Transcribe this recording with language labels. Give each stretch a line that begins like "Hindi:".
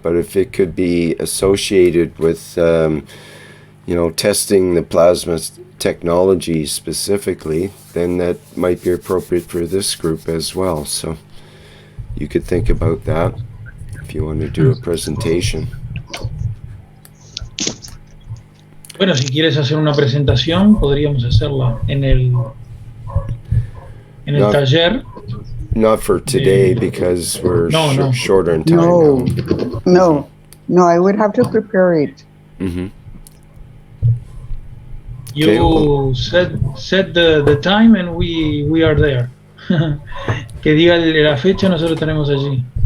English: But if it could be associated with, testing the plasma technology specifically, then that might be appropriate for this group as well. So you could think about that if you want to do a presentation.
Spanish: Bueno, si quieres hacer una presentación, podríamos hacerla en el taller.
English: Not for today, because we're shorter in time now. No, I would have to prepare it. Mm-hmm. You set the time and we are there.
Spanish: Que diga la fecha, nosotros tenemos allí.